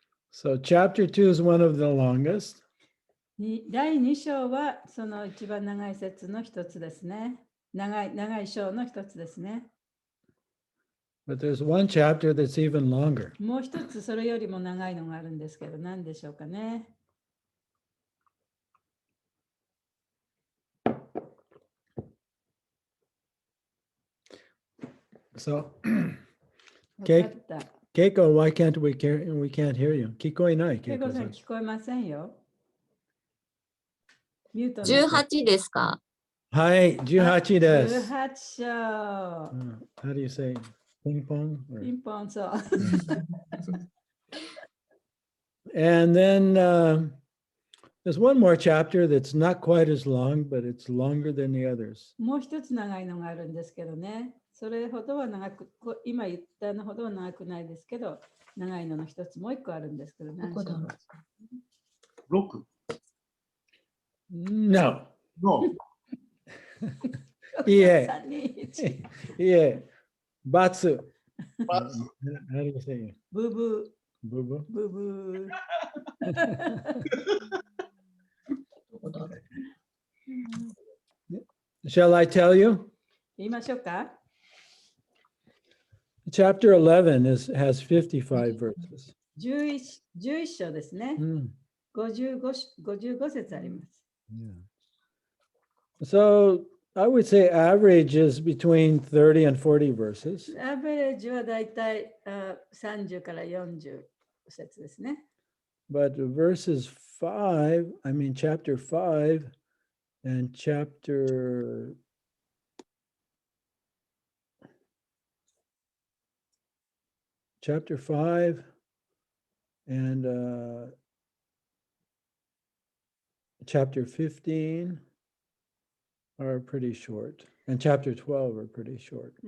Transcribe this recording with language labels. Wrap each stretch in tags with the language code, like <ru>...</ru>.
<en>So chapter 2 is one of the longest.</en> <ja>第2章はその一番長い節の一つですね。長い章の一つですね。</ja> <en>But there's one chapter that's even longer.</en> <ja>もう一つそれよりも長いのがあるんですけど、何でしょうかね。</ja> <en>So, Keiko, why can't we can't hear you?</en> <ja>聞こえない。ケイコさん聞こえませんよ。ミュート 18ですか？はい、18です。 18章。</ja> <en>How do you say? ピンポン？</en> <ja>ピンポン、そう。</ja> <en>And then there's one more chapter that's not quite as long, but it's longer than the others.</en> <ja>もう一つ長いのがあるんですけどね。それほどは長く、今言ったのほどは長くないですけど、長いのの一つもう一個あるんですけど、何章ですか？6。</ja> <en>No. No.</en> <ja>いえ。 3、2、1。いえ。バツ。バ</ja> <en>How do you say it?</en> <ja>ブーブー。ブブ。ブーブー。</ja> <en>Shall I tell you?</en> <ja>言いましょうか。</ja> <en>Chapter 11 has 55 verses.</en> <ja>11章ですね。55節あります。</ja> <en>Yeah. So I would say average is between 30 and 40 verses.</en> <ja>アベレージはだいたい30から40節ですね。</ja> <en>But verses 5, chapter 5 and chapter 5 and chapter 15 are pretty short, and chapter 12 are pretty short.</en>